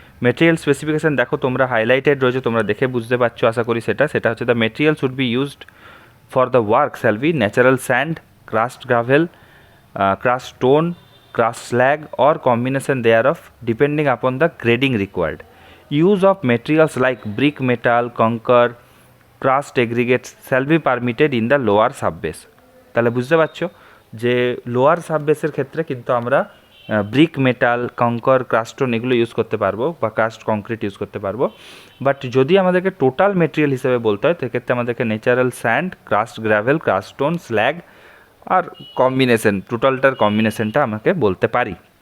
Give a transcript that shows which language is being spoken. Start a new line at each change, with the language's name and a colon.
Bangla: Material specification দেখো তোমরা, highlighted রয়েছে, তোমরা দেখে বুঝতে পারছো আশা করি। সেটা হচ্ছে
English: The material should be used for the work shall be natural sand, crushed gravel, crushed stone, crushed slag or combination thereof depending upon the grading required. Use of materials like brick, metal, concrete, crushed aggregates shall be permitted in the lower subbase.
Bangla: তাহলে বুঝতে পারছো যে lower সাববেসের ক্ষেত্রে কিন্তু আমরা brick, metal, কঙ্কর, ক্রাস্টন এগুলো use করতে পারবো, বা ক্রাস্ট কংক্রিট ইউজ করতে পারবো। বাট যদি আমাদেরকে টোটাল মেটেরিয়াল হিসেবে বলতে হয় সেক্ষেত্রে আমাদেরকে natural sand, crust gravel, crust stone, slug আর কম্বিনেশন, টোটালটার কম্বিনেশনটা আমাকে বলতে পারি।